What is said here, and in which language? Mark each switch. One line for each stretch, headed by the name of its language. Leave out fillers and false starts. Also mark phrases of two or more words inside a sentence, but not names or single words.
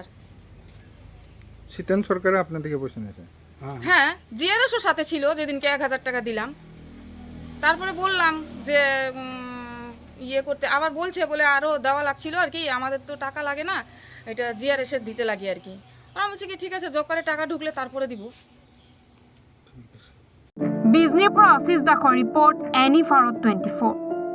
Bangla: সিতেন সরকারে আপনার থেকে পয়সা নিয়েছে হ্যাঁ জিআরএসও সাথে ছিল যেদিনকে 1000 টাকা দিলাম তারপরে বললাম যে ইয়ে করতে আবার বলছে বলে আরও দেওয়া লাগছিল আর কি আমাদের তো টাকা লাগে না এটা জিআরএসের দিতে লাগে আর কি ওরা বলছে কি ঠিক আছে জব কার্ডে টাকা ঢুকলে তারপরে দিব
Assamese: বিজনিৰ পৰা আশিষ দাসৰ ৰিপৰ্ট এনি ভাৰত 24